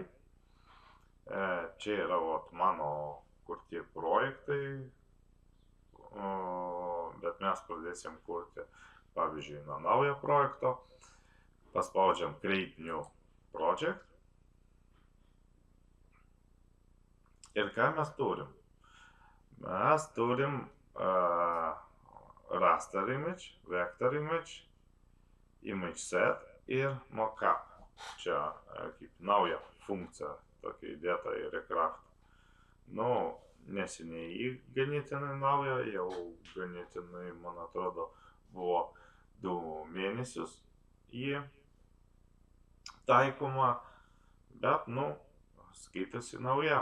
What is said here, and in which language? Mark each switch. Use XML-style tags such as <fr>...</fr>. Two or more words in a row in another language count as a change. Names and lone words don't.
<lt>Čia yra mano kurti projektai, bet mes pradėsim kurti, pavyzdžiui, nuo naujo projekto. Paspaudžiam</lt> <en>Create New Project.</en> <lt>Ir ką mes turim? Mes turim</lt> <en>raster image, vector image, image set</en> <lt>ir mockup. Čia kaip nauja funkcija tokia įdėta į Recraft. Neseniai ganėtinai nauja, jau ganėtinai, man atrodo, buvo 2 mėnesius jį taikoma, bet, skaitosi nauja.</lt>